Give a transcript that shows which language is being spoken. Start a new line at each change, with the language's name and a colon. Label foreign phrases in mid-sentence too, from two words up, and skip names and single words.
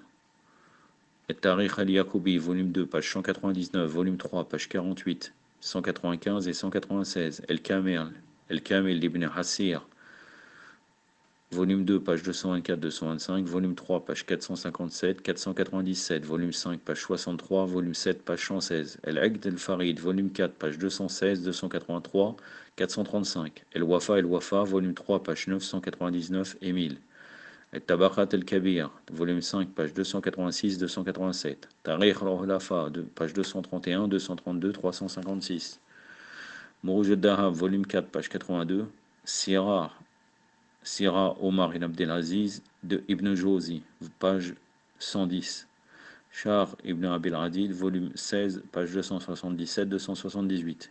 French: Et Tariq al-Yaqoubi, volume 2, page 199, volume 3, page 48, 195 et 196. El-Kamil ibn Hassir, volume 2, page 224-225, volume 3, page 457, 497, volume 5, page 63, volume 7, page 116. El-Aqd el-Farid, volume 4, page 216, 283, 435. El-Wafa, volume 3, page 999 et 1000. El-Tabaqat el-Kabir, volume 5, page 286, 287. Tariq al-Khulafa, page 231, 232, 356. Mourouj al-Dahab, volume 4, page 82. Sira Omar ibn Abdelaziz de Ibn Jawzi, page 110. Char ibn Abil Adid, volume 16, page 277-278.